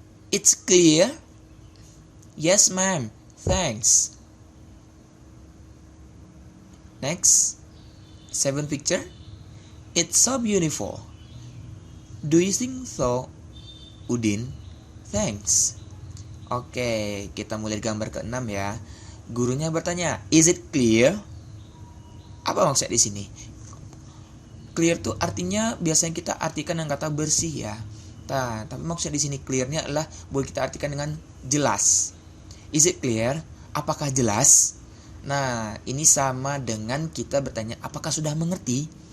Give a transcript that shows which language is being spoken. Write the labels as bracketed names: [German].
[English] It's clear? Yes, ma'am. Thanks. Next, 7th picture. It's so beautiful. Do you think so, Udin? Thanks. [Indonesian] Oke, kita mulai gambar ke-6 ya. Gurunya bertanya, [English] is it clear? [Indonesian] Apa maksud di sini? Clear tuh artinya biasanya kita artikan dengan kata bersih ya. Nah, tapi maksud di sini clearnya adalah boleh kita artikan dengan jelas. [English] Is it clear? [Indonesian] Apakah jelas? Nah, ini sama dengan kita bertanya apakah sudah mengerti.